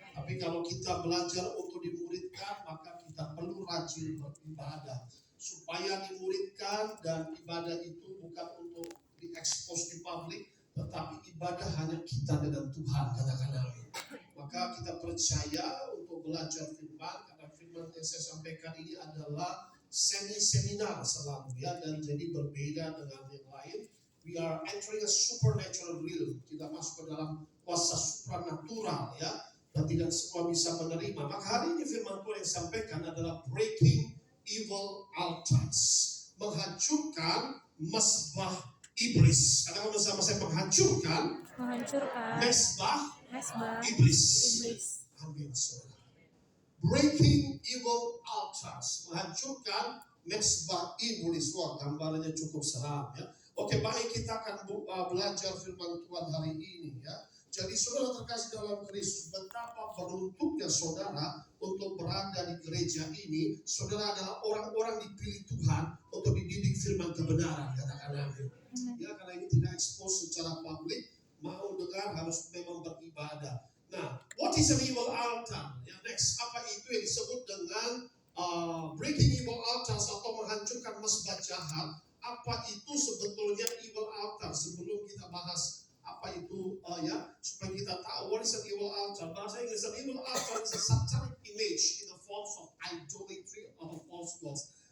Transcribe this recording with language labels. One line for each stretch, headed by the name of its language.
Indonesian: Tapi kalau kita belajar untuk dimuridkan, maka kita perlu rajin beribadah supaya dimuridkan, dan ibadah itu bukan untuk diekspos di publik, tetapi ibadah hanya kita dengan Tuhan. Katakan amin. Maka kita percaya untuk belajar firman, karena firman yang saya sampaikan ini adalah seminar selalu, ya, dan jadi berbeda dengan yang lain.
English: We are entering a supernatural realm.
Indonesian: Kita masuk ke dalam kuasa supranatural, ya, dan tidak semua bisa menerima. Maka hari ini firman Tuhan yang sampaikan adalah
English: breaking evil altars,
Indonesian: menghancurkan mesbah iblis. Katakan bersama saya, menghancurkan mesbah iblis. Amin, saudara.
English: Breaking evil altars,
Indonesian: menghancurkan mesbah iblis. Wah, gambarnya cukup seram, ya. Oke, baik, kita akan belajar firman Tuhan hari ini, ya. Jadi saudara terkasih dalam Kristus, betapa beruntungnya saudara untuk berada di gereja ini. Saudara adalah orang-orang dipilih Tuhan untuk dididik firman kebenaran. Katakan amin. Ya, karena ini tidak ekspos secara publik, mau dengar harus memang beribadah. Nah,
English: what is an evil altar?
Indonesian: Ya, next, apa itu yang disebut dengan
English: breaking evil altars
Indonesian: atau menghancurkan mesbah jahat? Apa itu sebetulnya
English: evil altar?
Indonesian: Sebelum kita bahas apa itu, ya, supaya kita tahu
English: what is an evil altar.
Indonesian: Bahasa Inggris,
English: an evil altar is a satanic image in the form of idolatry or false gods.